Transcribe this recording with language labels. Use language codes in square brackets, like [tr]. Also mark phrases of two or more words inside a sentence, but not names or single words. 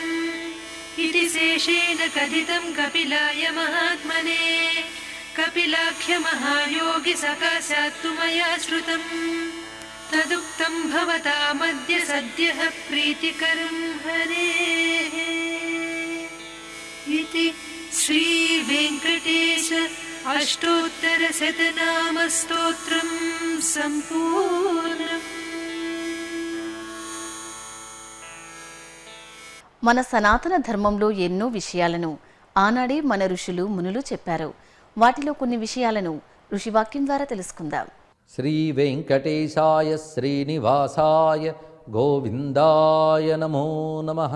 [sa] इति शेषेण कथितं कपिलाय महात्मने कपिलाख्यमहायोगि सकाशात्तु मया श्रुतम् तदुक्तं भवतामद्य सद्यः प्रीतिकरं हरेः इति श्रीवेङ्कटेश अष्टोत्तरशतनामस्तोत्रं सम्पूर्णम्। [te] మన సనాతన ధర్మంలో ఎన్నో విషయాలను ఆనాడే మన ఋషులు మునులు చెప్పారు. వాటిలో కొన్ని విషయాలను ఋషివాక్యం ద్వారా తెలుసుకుందాం. [sa] శ్రీ వెంకటేశాయ శ్రీనివాసాయ గోవిందాయ నమో నమః.